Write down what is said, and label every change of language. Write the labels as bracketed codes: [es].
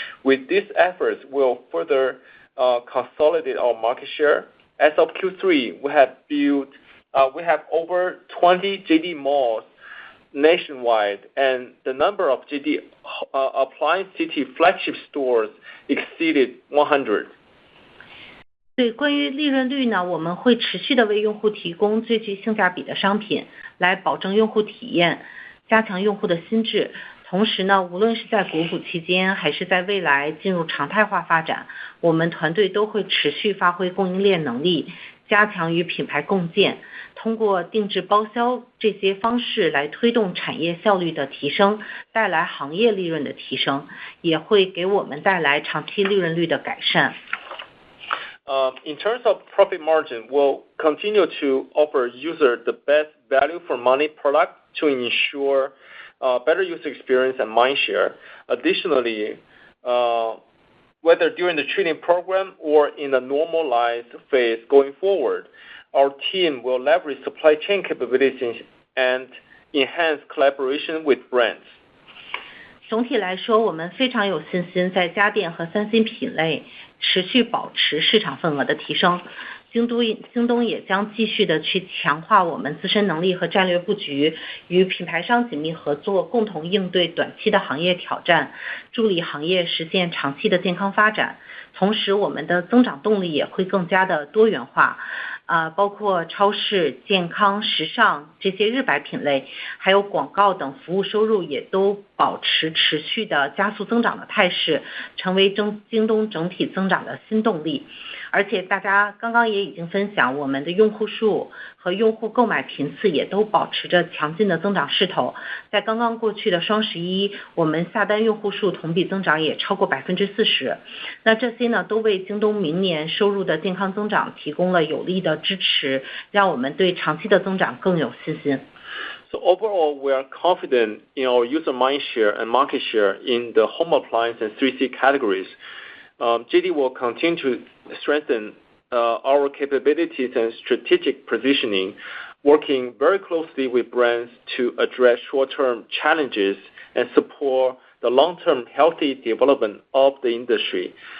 [en] With these efforts, we'll further consolidate our market share. As of Q3, we have over 20 JD Malls nationwide, and the number of JD Appliance City flagship stores exceeded 100. [zh] 对，关于利润率呢，我们会持续的为用户提供最具性价比的商品，来保证用户体验，加强用户的心智。同时呢，无论是在国补期间，还是在未来进入常态化发展，我们团队都会持续发挥供应链能力，加强与品牌共建，通过定制包销这些方式来推动产业效率的提升，带来行业利润的提升，也会给我们带来长期利润率的改善。 [en] In terms of profit margin, we'll continue to offer user the best value for money product to ensure better user experience and mind share. Additionally, whether during the training program or in the normalized phase going forward, our team will leverage supply chain capabilities and enhance collaboration with brands. [zh] 总体来说，我们非常有信心在家电和3C 品类持续保持市场份额的提升。京东也将继续的去强化我们自身能力和战略布局，与品牌商紧密合作，共同应对短期的行业挑战，助力行业实现长期的健康发展。同时，我们的增长动力也会更加的多元化。包括超市、健康、时尚这些日百品类，还有广告等服务收入也都保持持续的加速增长的态势，成为京东整体增长的新动力。而且大家刚刚也已经分享，我们的用户数和用户购买频次也都保持着强劲的增长势头。在刚刚过去的双11，我们下单用户数同比增长也超过40%。那这些呢，都为京东明年收入的健康增长提供了有力的支持，让我们对长期的增长更有信心。 [en] So overall, we are confident in our user mind share and market share in the home appliance and 3C categories. JD will continue to strengthen our capabilities and strategic positioning, working very closely with brands to address short-term challenges and support the long-term healthy development of the industry.